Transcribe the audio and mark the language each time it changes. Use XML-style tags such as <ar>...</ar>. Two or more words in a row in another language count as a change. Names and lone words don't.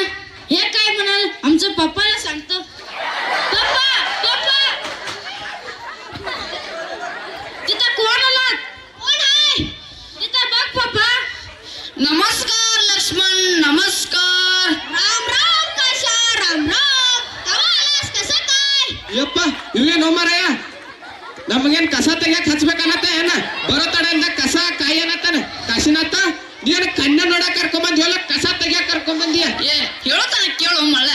<mr>हे काय म्हणाल? आमचं पप्पाला सांगतो. पप्पा पप्पा, तिथं कोण आलात? कोण आहे तिथं? बघ पप्पा. नमस्कार लक्ष्मण, नमस्कार. राम राम काशा, राम राम. कवालस कस काय.</mr> <kn>ಯಪ್ಪ, ಇವೇನೋ ಮಾರಾಯ, ನಮಗೇನ್ ಕಸ ತೆಗಿಯಕ್ ಹಚ್ಬೇಕನ್ನತ್ತ ಏನ? ಬರೋ ತಡೆಯಿಂದ</kn> <mr>कस काय</mr> <kn>ಅನ್ನತ್ತಾನ. ಕಾಶಿನಾಥ, ನೀನು ಕಣ್ಣ ನೋಡಕ್ ಕರ್ಕೊಂಬಂದಿವಲ್ಲ, ಕಸ ತೆಗಿಯಕ್ ಕರ್ಕೊಂಬಂದಿಯ. ಹೇಳ್ತಾನ ಕೇಳು ಮಳ್ಳ.</kn>